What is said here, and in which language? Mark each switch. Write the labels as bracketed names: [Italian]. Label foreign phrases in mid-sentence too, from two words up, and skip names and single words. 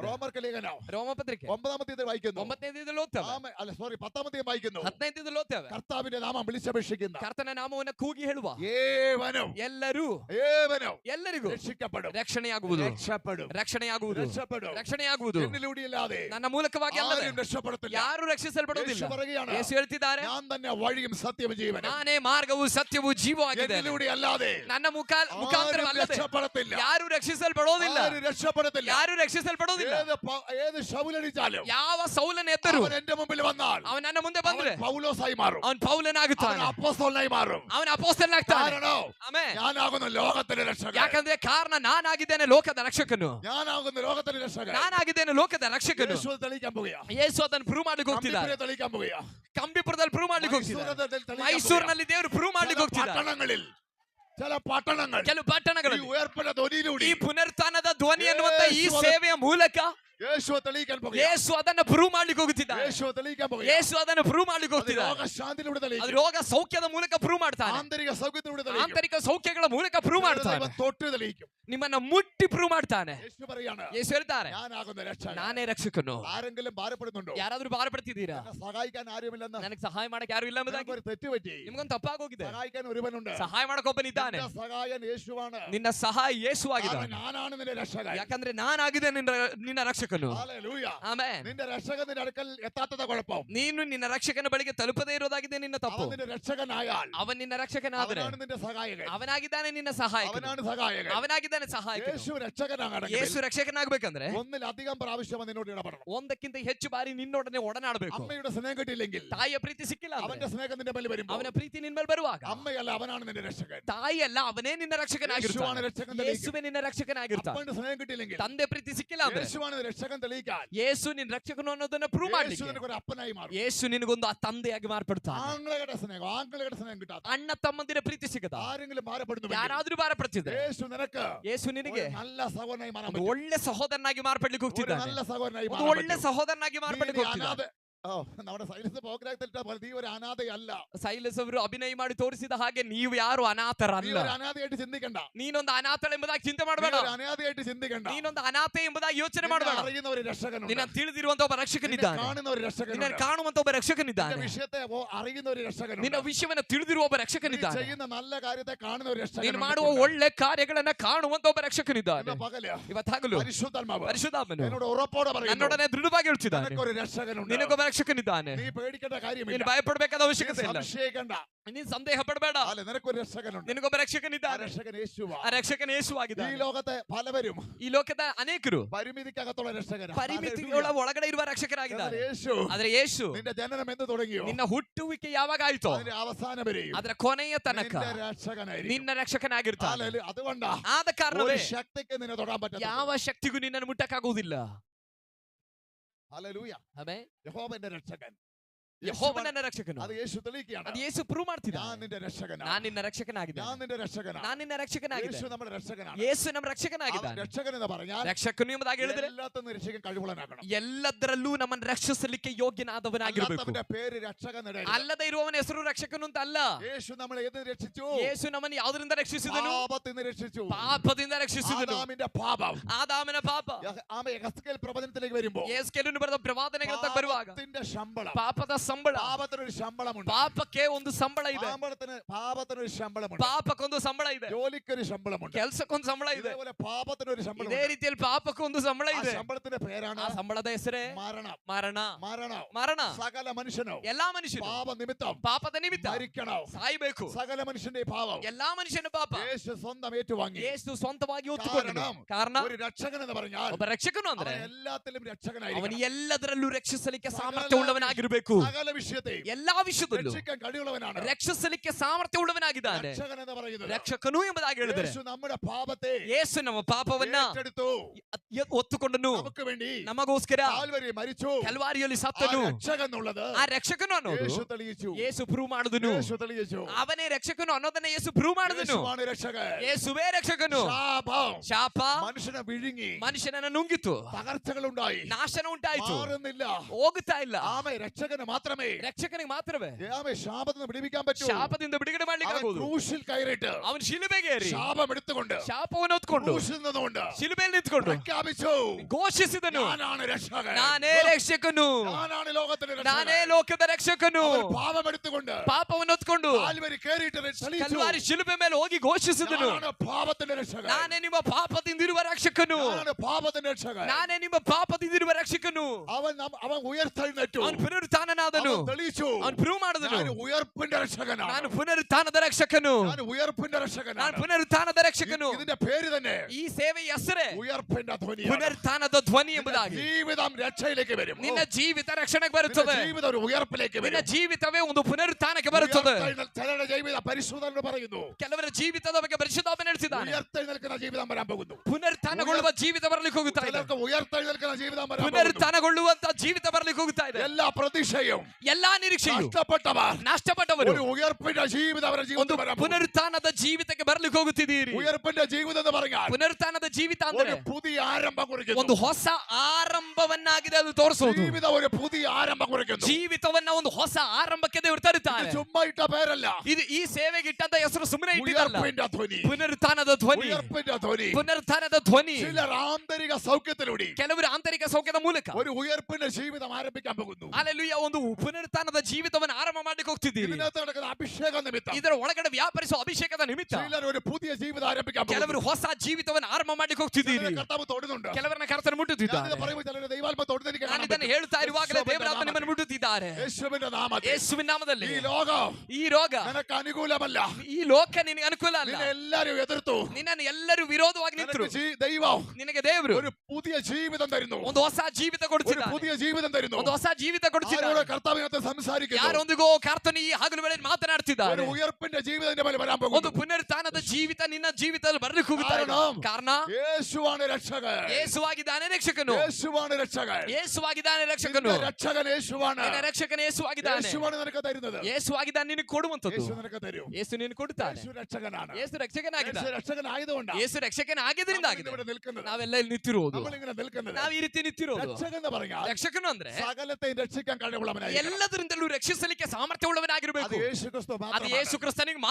[Malayalam] റോമർക്ക് ലേഖനം [Kannada] ರೋಮಪತ್ರಿಕೆ [Malayalam] 9-ാമത്തെ വായിക്കുന്നു. [Kannada] 9ನೇದಿನಲ್ಲಿ ಓದ್ತೇವೆ. [Malayalam] അല്ല സോറി 10-ാമത്തെ വായിക്കുന്നു. [Kannada] 15ನೇದಿನಲ್ಲಿ ಓದ್ತೇವೆ. [Malayalam] കർത്താവിന്റെ നാമം വിളിച്ചപേക്ഷിക്കുന്ന [Kannada] ಕರ್ತನ ನಾಮವನ್ನು ಕೂಗಿ ಹೇಳುವ [Malayalam] ഏവനും [Kannada] ಎಲ್ಲರಿಗೂ [Malayalam] രക്ഷിക്കപ്പെടും. [Kannada] ರಕ್ಷಣೆಯಾಗುವುದು. [Malayalam] രക്ഷപ്പെടും. [Kannada] ರಕ್ಷಣೆಯಾಗುವುದು. [Malayalam] രക്ഷപ്പെടും. [Kannada] ರಕ್ಷಣೆಯಾಗುವುದು. [Malayalam] എന്നിലൂടെയല്ലാതെ [Kannada] ನನ್ನ ಮೂಲಕವಾಗಿ ಅಲ್ಲದೆ [Malayalam] ആരും രക്ഷപ്പെടത്തില്ല. [Kannada] ಯಾರು ರಕ್ಷಿಸಲ್ಪಡುವುದಿಲ್ಲ. [Malayalam] യേശു പറയുകയാണ്, [Kannada] ಯೇಸು ಹೇಳ್ತಿದ್ದಾರೆ [Malayalam] ഞാൻ തന്നെ വഴിയും സത്യവും ജീവനും. [Kannada] ನಾನೇ ಮಾರ್ಗವು ಸತ್ಯವೂ ಜೀವವಾಗಿದೆ. [Malayalam] എന്നിലൂടെ അല്ലാതെ [Kannada] ನನ್ನ ಮುಖಾಂತರವಲ್ಲದೆ [Malayalam] രക്ഷപ്പെടത്തില്ല. [Kannada] ಯಾರು ರಕ್ಷಿಸಲ್ಪಡೋದಿಲ್ಲ. [Malayalam] ആരും രക്ഷപ്പെടത്തില്ല. [Kannada] ಯಾರು ರಕ್ಷಿಸಲ್ಪಡೋದಿಲ್ಲ. [Malayalam] ഏത് ശൗലടിച്ചാലും [Kannada] ಯಾವ ಸೌಲನ ಎತ್ತರು [Malayalam] അവൻ എന്റെ മുമ്പിൽ വന്നാൽ [Kannada] ಅವನ ನನ್ನ ಮುಂದೆ ಬಂದ್ರೆ [Malayalam] അവൻ പൗലോസായി മാറും. [Kannada] ಅವನ್ ಪೌಲನಾಗುತ್ತಾನೆ. [Malayalam] അവൻ അപ്പോസ്തലനായി മാറും. [Kannada] ಅವನ ಅಪೊಸ್ತಲನಾಗ್ತಾನೆ. [Malayalam] കാരണം [Kannada] ಆಮೆನ್. [Malayalam] ഞാനാകുന്നു ലോകത്തിന്റെ രക്ഷകൻ. [Kannada] ಯಾಕಂದ್ರೆ ಕಾರಣ ನಾನಾಗಿದ್ದೇನೆ ಲೋಕದ ರಕ್ಷಕನು. [Malayalam] ഞാനാകുന്നു ലോകത്തിന്റെ രക്ഷകൻ. [Kannada] ನಾನಾಗಿದ್ದೇನೆ ಲೋಕದ ರಕ್ಷಕನು. [Malayalam] യേശു തെളിയിക്കാൻ പോകുകയാ. [Kannada] ಯೇಸು ಅದನ್ನು ಪ್ರೂವ್ ಮಾಡ್ಲಿಕ್ಕೆ ಹೋಗ್ತಿದ್ದಾರೆ. [Malayalam] കമ്പിപ്പുരയെ തെളിയിക്കാൻ പോകുകയാ. [Kannada] ಕಂಬಿಪುರದಲ್ಲಿ ಪ್ರೂವ್ ಮಾಡ್ಲಿಕ್ಕೆ ಹೋಗ್ತಿದ್ದಾರೆ. ಮೈಸೂರಿನಲ್ಲಿ ದೇವರು ಪ್ರೂವ್ ಮಾಡ್ಲಿಕ್ಕೆ ಹೋಗ್ತಿದ್ದಾರೆ. [Malayalam] പട്ടണങ്ങളിൽ ചില പട്ടണങ്ങൾ [Kannada] ಕೆಲವು ಪಟ್ಟಣಗಳಲ್ಲಿ [Malayalam] ഈ ഉയർപ്പിന്റെ ധ്വനിയിലൂടെ [Kannada] ಈ ಪುನರುತ್ಥಾನದ ಧ್ವನಿ ಅನ್ನುವಂತ ಈ ಸೇವೆಯ ಮೂಲಕ [Malayalam] യേശു തെളിയിക്കാൻ പോകുകയാ. [Kannada] ಯೇಸು ಅದನ್ನು ಪ್ರೂವ್ ಮಾಡ್ಲಿಕ್ಕೆ ಹೋಗುತ್ತಿದ್ದಾರೆ. [Malayalam] യേശു തെളിയിക്കാൻ പോകുകയാ. [Kannada] ಯೇಸು ಅದನ್ನು ಪ್ರೂವ್ ಮಾಡ್ಲಿಕ್ಕೆ [Malayalam] അത് [Kannada] ಹೋಗ್ತಿದ್ದಾರೆ. [Malayalam] രോഗശാന്തിയിലൂടെ [Kannada] ಅದು [Malayalam] തെളിയിക്കും. [Kannada] ರೋಗ ಸೌಖ್ಯದ ಮೂಲಕ ಪ್ರೂವ್ ಮಾಡ್ತಾನೆ. [Malayalam] ആന്തരിക സൗഖ്യത്തിലൂടെ തെളിയിക്കും. [Kannada] ಆಂತರಿಕ ಸೌಖ್ಯಗಳ ಮೂಲಕ ಪ್ರೂವ್ ಮಾಡ್ತಾನೆ. [Malayalam] ദൈവം തൊട്ട് തെളിയിക്കും. [Kannada] ನಿಮ್ಮನ್ನ ಮುಟ್ಟಿ ಪ್ರೂವ್ ಮಾಡ್ತಾನೆ. [Malayalam] യേശു പറയാണ്, [Kannada] ಯೇಸು ಹೇಳ್ತಾರೆ [Malayalam] ഞാനാകുന്ന രക്ഷകൻ. [Kannada] ನಾನೇ ರಕ್ಷಕನು. [Malayalam] ആരെങ്കിലും ഭാരപ്പെടുന്നുണ്ടോ? [Kannada] ಯಾರಾದ್ರೂ ಭಾರಪಡ್ತಿದ್ದೀರಾ? [Malayalam] എന്നെ സഹായിക്കാൻ ആരുമില്ലെന്ന് [Kannada] ನನಗೆ ಸಹಾಯ ಮಾಡಕ್ಕೆ ಯಾರು ಇಲ್ಲ ಎಂಬುದಾಗಿ [Malayalam] ഒരു തെറ്റ് പറ്റി. [Kannada] ನಿಮ್ಗೊಂದು ತಪ್ಪಾಗೋಗಿದೆ. [Malayalam] സഹായിക്കാൻ ഒരുവനുണ്ട്. [Kannada] ಸಹಾಯ ಮಾಡಕ್ಕೊಬ್ಬನಿದ್ದಾನೆ. [Malayalam] എന്റെ സഹായൻ യേശുവാണ്. [Kannada] ನಿನ್ನ ಸಹಾಯ ಯೇಸುವಾಗಿದ್ದಾನೆ. [Malayalam] കാരണം ഞാനാണ് നിന്റെ രക്ഷകൻ. [Kannada] ಯಾಕಂದ್ರೆ ನಾನಾಗಿದೆ ನಿನ್ನ ರಕ್ಷಕನು. [Malayalam] ഹല്ലേലൂയ. [Kannada] ಆಮೆನ್. [Malayalam] നിന്റെ രക്ഷകൻ നിന്റെ അടുക്കൽ എത്താത്തത കുഴപ്പം. [Kannada] ನೀನು ನಿನ್ನ ರಕ್ಷಕನ ಬಳಿಗೆ ತಲುಪದೇ ಇರೋದಾಗಿದೆ ನಿನ್ನ ತಪ್ಪು. [Malayalam] അവൻ നിന്റെ രക്ഷകനായാൽ [Kannada] ಅವൻ ನಿನ್ನ ರಕ್ಷಕನಾದ್ರೆ [Malayalam] അവനാണ് നിന്റെ സഹായകൻ. [Kannada] ಅವನಾಗಿದ್ದಾನೆ ನಿನ್ನ ಸಹಾಯಕನು. [Malayalam] അവനാണ് സഹായകൻ. [Kannada] ಅವನಾಗಿದ್ದಾನೆ ಸಹಾಯಕನು. [Malayalam] യേശു രക്ഷകനാകണമെങ്കിൽ [Kannada] ಯೇಸು ರಕ್ಷಕನಾಗಬೇಕಂದ್ರೆ [Malayalam] ഒന്നിലധികം പ്രാവശ്യം നിന്നോട് ഇടപെടണം. [Kannada] ಒಂದಕ್ಕಿಂತ ಹೆಚ್ಚು ಬಾರಿ ನಿನ್ನೊಡನೆ ಒಡನಾಡಬೇಕು. [Malayalam] അമ്മയുടെ സ്നേഹം കിട്ടിയില്ലെങ്കിൽ [Kannada] ತಾಯಿಯ ಪ್ರೀತಿ ಸಿಕ್ಕಿಲ್ಲ ಅಂದ್ರೆ [Malayalam] അവന്റെ സ്നേഹം നിന്റെ മേൽ വരുമ്പോൾ [Kannada] ಅವನ ಪ್ರೀತಿ ನಿನ್ನ ಮೇಲೆ ಬರುವಾಗ [Malayalam] അമ്മയല്ല അവനാണ് നിന്റെ രക്ഷകൻ. [Kannada] ತಾಯಿಯಲ್ಲ ಅವನೇ ನಿನ್ನ [Malayalam] യേശുവാണ് [Kannada] ರಕ್ಷಕನಾಗಿರ್ತಾನೆ. [Malayalam] രക്ഷകൻ തെളിയിക്കാൻ. [Kannada] ಯೇಸುವೆ ನಿನ್ನ ರಕ್ಷಕನಾಗಿರ್ತಾನೆ. [Malayalam] അപ്പന്റെ സ്നേഹം കിട്ടിയില്ലെങ്കിൽ [Kannada] ತಂದೆ ಪ್ರೀತಿ ಸಿಕ್ಕಿಲ್ಲ ಅಂದ್ರೆ [Malayalam] യേശുവാണ് രക്ഷകൻ തെളിയിക്കാൻ. [Kannada] ಯೇಸು ನಿನ್ನ ರಕ್ಷಕನು ಅನ್ನೋದನ್ನ ಪ್ರೂವ್ [Malayalam] യേശു [Kannada] ಮಾಡ್ಲಿಕ್ಕೆ [Malayalam] നിനക്ക് ഒരു അപ്പനായി മാറും. [Kannada] ಯೇಸು ನಿನಗೊಂದು ಆ ತಂದೆಯಾಗಿ ಮಾರ್ಪಡ್ತಾನೆ. [Malayalam] ആംഗ്ലയുടെ സ്നേഹം കിട്ടാത്ത [Kannada] ಅಣ್ಣ ತಮ್ಮಂದಿರ ಪ್ರೀತಿ ಸಿಗದ [Malayalam] ആരെങ്കിലും ഭാരപ്പെടുന്നു [Kannada] ಯಾರಾದ್ರೂ ಭಾರಪಡ್ತಿದ್ರೆ [Malayalam] യേശു നിനക്ക് [Kannada] ಯೇಸು ನಿನಗೆ [Malayalam] ഒരു നല്ല സഹോദരനായി മാറാൻ [Kannada] ಒಂದು [Malayalam] പറ്റും. [Kannada] ಒಳ್ಳೆ ಸಹೋದರನಾಗಿ ಮಾರ್ಪಡ್ಲಿಕ್ಕೆ [Malayalam] ഒരു [Kannada] ಹೋಗ್ತಿದ್ದಾನೆ. [Malayalam] നല്ല സഹോദരനായി [Kannada] ಒಂದು [Malayalam] മാറാൻ [Kannada] ಒಳ್ಳೆ [Malayalam] പറ്റും. [Kannada] സഹോദರನಾಗಿ [Malayalam] നീ [Kannada] ಮಾರ್ಪಡ್ಲಿಕ್ಕೆ ಹೋಗ್ತಿದ್ದಾನೆ. [Malayalam] അനാഥ നമ്മുടെ സൈലൻസ് പ്രോഗ്രാമത്തിൽ നീ ഒരു അനാഥയല്ല. [Kannada] ಸೈಲಸ್ ಅವರು ಅಭಿನಯ ಮಾಡಿ ತೋರಿಸಿದ ಹಾಗೆ ನೀವು ಯಾರು [Malayalam] നീ [Kannada] ಅನಾಥರಲ್ಲ. [Malayalam] ഒരു ಅನಾഥയായിട്ട് ചിന്തിക്കണ്ട. [Kannada] ನೀನೊಂದು ಅನಾಥಳೆಂಬುದಾಗಿ ಚಿಂತೆ [Malayalam] നീ [Kannada] ಮಾಡಬೇಡ. [Malayalam] ഒരു ಅನಾഥയായിട്ട് ചിന്തിക്കണ്ട. [Kannada] ನೀನೊಂದು ಅನಾಥೆ ಎಂಬುದಾಗಿ ಯೋಚನೆ [Malayalam] നിന്നെ [Kannada] ಮಾಡಬೇಡ. [Malayalam] അറിയുന്ന ഒരു രക്ഷകനുണ്ട്. [Kannada] ನಿನ್ನ ತಿಳಿದಿರುವಂತ ಒಬ್ಬ [Malayalam] നിന്നെ [Kannada] ರಕ್ಷಕನಿದ್ದಾನೆ. [Malayalam] കാണുന്ന ഒരു [Kannada] ನಿನ್ನ [Malayalam] രക്ഷകനുണ്ട്. [Kannada] ಕಾಣುವಂತ ಒಬ್ಬ ರಕ್ಷಕನಿದ್ದಾನೆ. [Malayalam] നിന്റെ വിഷയത്തെ അറിയുന്ന ഒരു രക്ഷകനുണ്ട്. [Kannada] ನಿನ್ನ ವಿಷಯವನ್ನ ತಿಳಿದಿರುವ ಒಬ್ಬ [Malayalam] നീ [Kannada] ರಕ್ಷಕನಿದ್ದಾನೆ. [Malayalam] ചെയ്യുന്ന നല്ല കാര്യത്തെ കാണുന്ന ഒരു [Kannada] ನೀನು [Malayalam] രക്ഷകനുണ്ട്. [Kannada] ಮಾಡುವ ಒಳ್ಳೆ ಕಾರ್ಯಗಳನ್ನ ಕಾಣುವಂತ ಒಬ್ಬ ರಕ್ಷಕನಿದ್ದಾನೆ. [Malayalam] ഇന്ന് പകല് [Kannada] ಇವತ್ತಾಗಲು [Malayalam] പരിശുദ്ധാത്മാവ് [Kannada] ಪರಿಶುದ್ಧಾತ್ಮನು [Malayalam] എന്നോട് ഉറപ്പോടെ പറയുന്നു, [Kannada] ನನ್ನೊಡನೆ ದೃಢವಾಗಿ ಹೇಳ್ತಿದ್ದಾನೆ. [Malayalam] നിനക്കൊരു രക്ഷകനുണ്ട്. [Kannada] ನಿನಗೊಬ್ಬ ರಕ್ಷಕನಿದ್ದಾನೆ. [Malayalam] നീ പേടിക്കേണ്ട [Kannada] ನೀನು [Malayalam] കാര്യമില്ല. [Kannada] ಭಯಪಡಬೇಕಾದ [Malayalam] നീ [Kannada] ಅವಶ್ಯಕತೆ ಇಲ್ಲ. [Malayalam] സംശയിക്കണ്ട. [Kannada] ನೀನು ಸಂದೇಹ ಪಡಬೇಡ. [Malayalam] അല്ല, നിനക്കൊരു രക്ഷകനുണ്ട്. [Kannada] ನಿನಗೊಬ್ಬ [Malayalam] ആ [Kannada] ರಕ್ಷಕನಿದ್ದಾನೆ. [Malayalam] രക്ഷകൻ യേശുവാ. [Kannada] ಆ ರಕ್ಷಕನ [Malayalam] ഈ [Kannada] ಯೇಸುವಾಗಿದ್ದಾನೆ. [Malayalam] ലോകത്തെ പലവരും [Kannada] ಈ ಲೋಕದ ಅನೇಕರು [Malayalam] പരിമിതിക്കകത്തുള്ള രക്ഷകനാ. [Kannada] ಪರಿಮಿತಿಗಳ ಒಳಗಡೆ ಇರುವ ರಕ್ಷಕರಾಗಿದ್ದಾರೆ. [Malayalam] യേശു [Kannada] ಆದ್ರೆ ಯೇಸು [Malayalam] നിന്റെ ജനനം എന്ന് തുടങ്ങിയോ [Kannada] ನಿನ್ನ ಹುಟ್ಟುವಿಕೆ ಯಾವಾಗ ಆಯ್ತೋ [Malayalam] അതിന്റെ അവസാനം വരെയും [Kannada] ಅದರ ಕೊನೆಯ ತನಕ [Malayalam] നിന്റെ രക്ഷകനായിരിക്കും. [Kannada] ನಿನ್ನ ರಕ್ಷಕನಾಗಿರ್ತಾನೆ. [Malayalam] ഹല്ലേലൂയ. അതുകൊണ്ടാ [Kannada] ಆದ [Malayalam] ഒരു [Kannada] ಕಾರಣವೇ [Malayalam] ശക്തിക്ക് നിന്നെ തൊടാൻ പറ്റില്ല. [Kannada] ಯಾವ ಶಕ್ತಿಗೂ ನಿನ್ನನ್ನು ಮುಟ್ಟಕ್ಕಾಗುವುದಿಲ್ಲ. [Malayalam] ഹല്ലേലൂയ. [Kannada] ಆಮೆನ್. [Malayalam] യഹോവന്റെ രക്ഷകൻ. [Kannada] ಯೆಹೋವ ನನ್ನ ರಕ್ಷಕನು. [Malayalam] അത് യേശു തെളിയിക്കുകയാണ്. [Kannada] ಅದು ಯೇಸು ಪ್ರೂವ್ [Malayalam] ഞാൻ [Kannada] ಮಾಡ್ತಿದ್ದಾನೆ. [Malayalam] നിന്റെ രക്ഷകനാ. [Kannada] ನಾನು ನಿನ್ನ ರಕ್ಷಕನಾಗಿದ್ದೇನೆ. [Malayalam] ഞാൻ നിന്റെ രക്ഷകനാ. [Kannada] ನಾನು ನಿನ್ನ [Malayalam] യേശു [Kannada] ರಕ್ಷಕನಾಗಿದ್ದೇನೆ. [Malayalam] നമ്മുടെ രക്ഷകനാണ്. [Kannada] ಯೇಸು ನಮ್ಮ [Malayalam] അവൻ [Kannada] ರಕ್ಷಕನಾಗಿದ್ದಾನೆ. [Malayalam] രക്ഷകൻ എന്ന് പറഞ്ഞാൽ [Kannada] ರಕ್ಷಕನು ಎಂಬುದಾಗಿ ಹೇಳಿದ್ರೆ [Malayalam] എല്ലാത്തും രക്ഷിക്കാൻ കഴിവുള്ളവനാകണം. [Kannada] ಎಲ್ಲದರಲ್ಲೂ ನಮ್ಮನ್ನು ರಕ್ಷಿಸಲಿಕ್ಕೆ ಯೋಗ್ಯನಾದವನಾಗಿರಬೇಕು. [Malayalam] അല്ലാത്തവന്റെ പേര് രക്ഷകൻ ഇടരുത്. [Kannada] ಅಲ್ಲದೆ ಇರುವವನ ಹೆಸರು ರಕ್ಷಕನು ಅಂತ ಅಲ್ಲ. [Malayalam] യേശു നമ്മളെ ഏത് രക്ഷിച്ചു? [Kannada] ಯೇಸು ನಮ್ಮನ್ನು ಯಾವುದರಿಂದ ರಕ್ಷಿಸಿದನು? [Malayalam] പാപത്തിൽ നിന്ന് രക്ഷിച്ചു. [Kannada] ಪಾಪದಿಂದ ರಕ್ಷಿಸಿದನು. [Malayalam] ആദാമിന്റെ പാപം. [Kannada] ಆದಾಮನ ಪಾಪ. [Malayalam] യഹസ്കേൽ പ്രവചനത്തിലേക്ക് വരുമ്പോൾ [Kannada] ಯೆಹೆಜ್ಕೇಲನು ಬರೆದ ಪ್ರವಾದನೆಗಳ ಬರುವಾಗ [Malayalam] പാപത്തിന്റെ ശമ്പളം. [Kannada] ಪಾಪದ ಸಂಬಳ. [Malayalam] പാപത്തിനൊരു ശമ്പളമുണ്ട്. [Kannada] ಪಾಪಕ್ಕೆ ಒಂದು ಸಂಬಳ ಇದೆ. [Malayalam] പാപത്തിനൊരു ശമ്പളമുണ്ട്. [Kannada] ಪಾಪಕ್ಕೊಂದು ಸಂಬಳ ಇದೆ. [Malayalam] ജോലിക്കൊരു ശമ്പളമുണ്ട്. [Kannada] ಕೆಲಸಕ್ಕೊಂದು ಸಂಬಳ ಇದೆ. [Malayalam] ഇതേപോലെ പാപത്തിനൊരു [Kannada] ಇದೇ [Malayalam] ശമ്പളമുണ്ട്. [Kannada] ರೀತಿಯಲ್ಲಿ ಪಾಪಕ್ಕೊಂದು ಸಂಬಳ [Malayalam] ആ [Kannada] ಇದೆ. [Malayalam] ശമ്പളത്തിന്റെ പേരാണ് [Kannada] ಆ ಸಂಬಳದ ಹೆಸರೇ [Malayalam] മരണം. [Kannada] ಮರಣ. [Malayalam] മരണം. [Kannada] ಮರಣ. [Malayalam] സകല മനുഷ്യനോ [Kannada] ಎಲ್ಲಾ ಮನುಷ್ಯನು [Malayalam] പാപ നിമിത്തം [Kannada] ಪಾಪದ ನಿಮಿತ್ತ [Malayalam] മരിക്കണോ. [Kannada] ಸಾಯಬೇಕು. [Malayalam] സകല മനുഷ്യന്റെ പാപം [Kannada] ಎಲ್ಲಾ ಮನುಷ್ಯನ ಪಾಪ [Malayalam] യേശു സ്വന്തം ഏറ്റുവാങ്ങി. [Kannada] ಯೇಸು ಸ್ವಂತವಾಗಿ ಒತ್ತುಕೊಂಡನು. ಕಾರಣ [Malayalam] ഒരു രക്ഷകൻ എന്ന് പറഞ്ഞാൽ [Kannada] ಒಬ್ಬ ರಕ್ಷಕನು ಅಂದ್ರೆ [Malayalam] അവൻ എല്ലാത്തിലും [Kannada] ಅವನು [Malayalam] രക്ഷകനായിരിക്കണം. [Kannada] ಎಲ್ಲದರಲ್ಲೂ ರಕ್ಷಿಸಲಿಕ್ಕೆ ಸಾಮರ್ಥ್ಯವುಳ್ಳವನಾಗಿರಬೇಕು. [Malayalam] സകല വിഷയത്തെയും [Kannada] ಎಲ್ಲಾ ವಿಷಯದಲ್ಲೂ [Malayalam] രക്ഷിക്കാൻ കഴിവുള്ളവനാണ് [Kannada] ರಕ್ಷಿಸಲಿಕ್ಕೆ ಸಾಮರ್ಥ್ಯವುಳ್ಳವನಾಗಿದ್ದಾನೆ. [Malayalam] രക്ഷകൻ എന്ന് പറയുന്നത്. [Kannada] ರಕ್ಷಕನು ಎಂಬುದಾಗಿ ಹೇಳಿದ್ರೆ [Malayalam] യേശു നമ്മുടെ പാപത്തെ [Kannada] ಯೇಸು ನಮ್ಮ ಪಾಪವನ್ನ [Malayalam] ഏറ്റെടുത്തു. [Kannada] ಒತ್ತುಕೊಂಡನು. [Malayalam] നമുക്ക് വേണ്ടി [Kannada] ನಮಗೋಸ್ಕರ [Malayalam] കാൽവരി മരിച്ചു. [Kannada] ಕಲ್ವಾರಿಯಲ್ಲಿ [Malayalam] ആ [Kannada] ಸತ್ತನು. [Malayalam] രക്ഷകൻ എന്നുള്ളത് [Kannada] ಆ ರಕ್ಷಕನು ಅನ್ನೋದು [Malayalam] യേശു തെളിയിച്ചു. [Kannada] ಯೇಸು ಪ್ರೂವ್ ಮಾಡಿದನು. [Malayalam] യേശു തെളിയിച്ചു. [Kannada] ಅವನೇ ರಕ್ಷಕನು ಅನ್ನೋದನ್ನ ಯೇಸು ಪ್ರೂವ್ ಮಾಡಿದನು. [Malayalam] യേശുവാണ് രക്ഷകൻ. [Kannada] ಯೇಸುವೇ ರಕ್ಷಕನು. [Malayalam] ശാപം [Kannada] ಶಾಪ [Malayalam] മനുഷ്യനെ വിഴുങ്ങി [Kannada] ಮನುಷ್ಯನನ್ನು ನುಂಗಿತು. [Malayalam] തകർച്ചകളുണ്ടായി. [Kannada] ನಾಶನ ಉಂಟಾಯಿತು. [Malayalam] മാറുന്നില്ല. [Kannada] ಹೋಗುತ್ತಾ ಇಲ್ಲ. [Malayalam] ആമേ രക്ഷകന് മാത്രമേ [Kannada] ರಕ್ಷಕನಿಗೆ ಮಾತ್ರವೇ [Malayalam] ആമേ ശാപത്തിൽ നിന്ന് വിടുവിക്കാൻ പറ്റൂ. [Kannada] ಶಾಪದಿಂದ ಬಿಡುಗಡೆ ಮಾಡ್ಲಿಕ್ಕೆ [Malayalam] അവൻ [Kannada] ಆಗೋದು. [Malayalam] ക്രൂശിൽ കയറിയിട്ട് [Kannada] ಅವನು ಶಿಲುಬೆಗೆ ಏರಿ [Malayalam] ശാപം എടുത്തുകൊണ്ട് [Kannada] ಶಾಪವನ್ನು ಹೊತ್ಕೊಂಡು [Malayalam] ക്രൂശിൽ നിന്നുകൊണ്ട് [Kannada] ಶಿಲುಬೆಯಲ್ಲಿ ನಿಂತ್ಕೊಂಡು [Malayalam] പ്രഖ്യാപിച്ചു, [Kannada] ಘೋಷಿಸಿದನು, [Malayalam] ഞാനാണ് രക്ഷകൻ. [Kannada] ನಾನೇ ರಕ್ಷಕನು, [Malayalam] ഞാനാണ് ലോകത്തിന്റെ [Kannada] ನಾನೇ [Malayalam] രക്ഷകൻ. [Kannada] ಲೋಕದ ರಕ್ಷಕನು. [Malayalam] അവൻ പാപം എടുത്തുകൊണ്ട് [Kannada] ಪಾಪವನ್ನು ಹೊತ್ಕೊಂಡು [Malayalam] കാൽവരി കയറിയിട്ട് തെളിയിച്ചു, [Kannada] ಕಲ್ವಾರಿ ಶಿಲುಬೆ ಮೇಲೆ ಹೋಗಿ ಘೋಷಿಸಿದನು, [Malayalam] ഞാനാണ് പാപത്തിന്റെ രക്ഷകൻ. [Kannada] ನಾನೇ ನಿಮ್ಮ ಪಾಪದಿಂದಿರುವ ರಕ್ಷಕನು, [Malayalam] ഞാനാണ് പാപത്തിന്റെ രക്ഷകൻ. [Kannada] ನಾನೇ ನಿಮ್ಮ ಪಾಪದಿಂದಿರುವ ರಕ್ಷಕನು. [Malayalam] അവൻ ഉയർത്തെഴുന്നേറ്റു. [Kannada] ಅವನು ಪುನರುತ್ಥಾನನಾದನು. [Malayalam] അവൻ തെളിയിച്ചു, [Kannada] ಅವನು ಪ್ರೂವ್ ಮಾಡಿದನು, [Malayalam] ഞാൻ ഉയർപ്പിന്റെ രക്ഷകനാണ്. [Kannada] ನಾನು ಪುನರುತ್ಥಾನದ ರಕ್ಷಕನು, [Malayalam] ഞാൻ ഉയർപ്പിന്റെ [Kannada] ನಾನು [Malayalam] രക്ഷകനാണ്. [Kannada] ಪುನರುತ್ಥಾನದ ರಕ್ಷಕನು. [Malayalam] ഇതിന്റെ പേര് തന്നെ [Kannada] ಈ ಸೇವೆಯ ಹೆಸರೇ [Malayalam] ഉയർപ്പിന്റെ ധ്വനി. [Kannada] ಪುನರುತ್ಥಾನದ ಧ್ವನಿ ಎಂಬುದಾಗಿ. [Malayalam] ജീവിതം രക്ഷയിലേക്ക് വരും. [Kannada] ನಿನ್ನ ಜೀವಿತ ರಕ್ಷಣೆಗೆ [Malayalam] നിന്റെ [Kannada] ಬರುತ್ತದೆ. [Malayalam] ജീവിതം ഒരു ഉയർപ്പിലേക്ക് [Kannada] ನಿನ್ನ [Malayalam] വരും. [Kannada] ಜೀವಿತವೇ ಒಂದು ಪುನರುತ್ಥಾನಕ್ಕೆ ಬರುತ್ತದೆ. [Malayalam] ചിലരുടെ ജീവിതം പരിശുദ്ധൻ പറയുന്നു, [Kannada] ಕೆಲವರ ಜೀವಿತದ ಬಗ್ಗೆ ಪರಿಶುದ್ಧಾತ್ಮ ನಡೆಸಿದ್ದಾನೆ. [Malayalam] ഉയർത്തെഴുന്നേൽക്കുന്ന ജീവിതം വരാൻ പോകുന്നു. [Kannada] ಪುನರುತ್ಥಾನಗೊಳ್ಳುವ ಜೀವಿತ ಬರಲಿಕ್ಕೆ ಹೋಗುತ್ತಾ ಇದೆ. [Malayalam] ചിലർക്ക് ഉയർത്തെഴുന്നേൽക്കുന്ന ജീവിതം വരാൻ പോകുന്നു. [Kannada] ಪುನರುತ್ಥಾನಗೊಳ್ಳುವಂತ ಜೀವಿತ ಬರಲಿಕ್ಕೆ ಹೋಗುತ್ತಾ ಇದೆ. [Malayalam] എല്ലാ പ്രതീക്ഷയും [Kannada] ಎಲ್ಲಾ ನಿರೀಕ್ಷೆಯು [Malayalam] നഷ്ടപ്പെട്ടവർ [Kannada] ನಷ್ಟಪಟ್ಟವರು [Malayalam] ഒരു ഉയർപ്പിന്റെ ജീവിതം അവരുടെ [Kannada] ಒಂದು [Malayalam] ജീവിതത്തിൽ വരാൻ പോകുന്നു. [Kannada] ಪುನರುತ್ಥಾನದ ಜೀವಿತಕ್ಕೆ ಬರಲಿಕ್ಕೆ ಹೋಗುತ್ತಿದ್ದೀರಿ. [Malayalam] ഉയർപ്പിന്റെ ജീവിതം എന്ന് പറഞ്ഞാൽ [Kannada] ಪುನರುತ್ಥಾನದ ಜೀವಿತ [Malayalam] ഒരു [Kannada] ಅಂದ್ರೆ [Malayalam] പുതിയ ആരംഭം കുറിക്കുന്നു. [Kannada] ಒಂದು ಹೊಸ ಆರಂಭವನ್ನಾಗಿದೆ ಅದು ತೋರಿಸೋದು. [Malayalam] ജീവിതം ഒരു പുതിയ ആരംഭം കുറിക്കുന്നു. [Kannada] ಜೀವಿತವನ್ನ ಒಂದು ಹೊಸ ಆರಂಭಕ್ಕೆ ದೇವರು ತರುತ್ತಾರೆ. [Malayalam] ചുമ്മാ ഇട്ട പേരല്ല, [Kannada] ಇದು ಈ ಸೇವೆಗೆ ಇಟ್ಟಂತ ಹೆಸರು ಸುಮ್ಮನೆ ಇಟ್ಟಿದ್ದಲ್ಲ. [Malayalam] ഉയർപ്പിന്റെ ധ്വനി. [Kannada] ಪುನರುತ್ಥಾನದ ಧ್ವನಿ, [Malayalam] ഉയർപ്പിന്റെ ധ്വനി. [Kannada] ಪುನರುತ್ಥಾನದ ಧ್ವನಿ. [Malayalam] ചിലർ ആന്തരിക സൗഖ്യത്തിലൂടെ [Kannada] ಕೆಲವರು ಆಂತರಿಕ ಸೌಖ್ಯದ ಮೂಲಕ [Malayalam] ഒരു ഉയർപ്പിന്റെ ജീവിതം ആരംഭിക്കാൻ പോകുന്നു. [Kannada] ಅಲ್ಲೆಲೂಯ ಒಂದು ಪುನರುತ್ಥಾನದ ಜೀವಿತವನ್ನು ಆರಂಭ ಮಾಡ್ಲಿಕ್ಕೆ ಹೋಗ್ತಿದ್ದೀರಿ. [Malayalam] ഇതിനകത്ത് നടക്കുന്ന അഭിഷേക നിമിത്തം [Kannada] ಇದರ ಒಳಗಡೆ ವ್ಯಾಪರಿಸುವ ಅಭಿಷೇಕದ ನಿಮಿತ್ತ [Malayalam] ചിലർ ഒരു പുതിയ ജീവിതം ആരംഭിക്കാൻ പോകുന്നു. [Kannada] ಕೆಲವರು ಹೊಸ ಜೀವಿತವನ್ನು ಆರಂಭ ಮಾಡ್ಲಿಕ್ಕೆ ಹೋಗ್ತಿದ್ದೀರಿ. [Malayalam] ചിലരെ കർത്താവ് തൊടുന്നുണ്ട്. [Kannada] ಕೆಲವರನ್ನ ಕರ್ತನ ಮುಟ್ಟುತ್ತಿದ್ದಾರೆ. [Malayalam] ഞാനിത് പറയുമ്പോൾ ചിലരുടെ ദൈവാത്മ തൊടുന്നതിന് [Kannada] ನಾನು [Malayalam] കാണാൻ [Kannada] ಇದನ್ನು [Malayalam] പറ്റും. [Kannada] ಹೇಳ್ತಾ ಇರುವಾಗಲೇ ದೇವರಾತ್ಮ ನಿಮ್ಮನ್ನು ಮುಟ್ಟುತ್ತಿದ್ದಾರೆ. [Malayalam] യേശുവിന്റെ നാമത്തിൽ [Kannada] ಯೇಸುವಿನ ನಾಮದಲ್ಲಿ. [Malayalam] ഈ ലോകം [Kannada] ಈ ರೋಗ, [Malayalam] നിനക്ക് അനുകൂലമല്ല. [Kannada] ಈ ಲೋಕ ನಿನಗೆ ಅನುಕೂಲ ಅಲ್ಲ. [Malayalam] നിന്നെ എല്ലാരും എതിർത്തു. [Kannada] ನಿನ್ನನ್ನು ಎಲ್ಲರೂ ವಿರೋಧವಾಗಿ ನಿಂತರು. [Malayalam] നിനക്ക് ദൈവം [Kannada] ನಿನಗೆ ದೇವರು [Malayalam] ഒരു പുതിയ ജീവിതം തരുന്നു. [Kannada] ಒಂದು ಹೊಸ ಜೀವಿತ [Malayalam] ഒരു [Kannada] ಕೊಡುತ್ತಿದ್ದಾನೆ. [Malayalam] പുതിയ ജീവിതം തരുന്നു. [Kannada] ಒಂದು ಹೊಸ ಜೀವಿತ ಕೊಡುತ್ತಿದ್ದಾನೆ. [Malayalam] ആരോട് കർത്താവിനകത്ത് സംസാരിക്കുന്നു. [Kannada] ಯಾರೊಂದಿಗೋ ಕರ್ತನು ಈ ಹಗಲು ವೇಳೆ ಮಾತನಾಡ್ತಿದ್ದಾರೆ. [Malayalam] ഒരു ഉയർപ്പിന്റെ ജീവിതത്തിന്റെ മേലെ വരാൻ [Kannada] ಒಂದು [Malayalam] പോകുന്നു. [Kannada] ಪುನರುತ್ಥಾನದ ಜೀವಿತ ನಿನ್ನ ಜೀವಿತದಲ್ಲಿ ಬರ್ಲಿಕ್ಕೆ ಹೋಗುತ್ತಾ ಇದೆ. ಕಾರಣ [Malayalam] യേശുവാണ് രക്ഷകൻ. [Kannada] ಯೇಸುವಾಗಿದ್ದಾನೆ ರಕ್ಷಕನು. [Malayalam] യേശുവാണ് രക്ഷകൻ. [Kannada] ಯೇಸುವಾಗಿದ್ದಾನೆ ರಕ್ಷಕನು. [Malayalam] നിന്റെ രക്ഷകൻ യേശുവാണ്. [Kannada] ನಿನ್ನ ರಕ್ಷಕನ ಯೇಸುವಾಗಿದ್ದಾನೆ. [Malayalam] യേശുവാണ് നിനക്ക് തരുന്നത്. [Kannada] ಯೇಸುವಾಗಿದ್ದಾನೆ ನಿನಗೆ ಕೊಡುವಂತದ್ದು. [Malayalam] യേശു നിനക്ക് തരും. [Kannada] ಯೇಸು ನಿನಗೆ ಕೊಡುತ್ತಾನೆ. [Malayalam] യേശു രക്ഷകനാണ്. [Kannada] ಯೇಸು ರಕ್ಷಕನಾಗಿದ್ದಾನೆ. [Malayalam] യേശു രക്ഷകനായതുകൊണ്ടാണ് [Kannada] ಯೇಸು ರಕ್ಷಕನಾಗಿದ್ದರಿಂದ ಆಗಿದೆ [Malayalam] ഇവിടെ നിൽക്കുന്നത്. [Kannada] ನಾವೆಲ್ಲ ಇಲ್ಲಿ ನಿಂತಿರುವುದು. [Malayalam] നമ്മളിങ്ങനെ നിൽക്കുന്നത്. [Kannada] ನಾವು ಈ ರೀತಿ ನಿಂತಿರೋದು. [Malayalam] രക്ഷകൻ എന്ന് പറഞ്ഞാൽ [Kannada] ರಕ್ಷಕನು ಅಂದ್ರೆ [Malayalam] സകലത്തെ രക്ഷിക്കാൻ കഴിവുള്ളവനായിരിക്കണം. [Kannada] ಎಲ್ಲದರಿಂದಲೂ ರಕ್ಷಿಸಲಿಕ್ಕೆ ಸಾಮರ್ಥ್ಯವುಳ್ಳವನಾಗಿರಬೇಕು. [Malayalam] അത് യേശുക്രിസ്തു [Kannada] ಅದು [Malayalam] മാത്രമാണ്. [Kannada] ಯೇಸು ಕ್ರಿಸ್ತನಿಗೆ ಮಾತ್ರ ಸಾಧ್ಯ.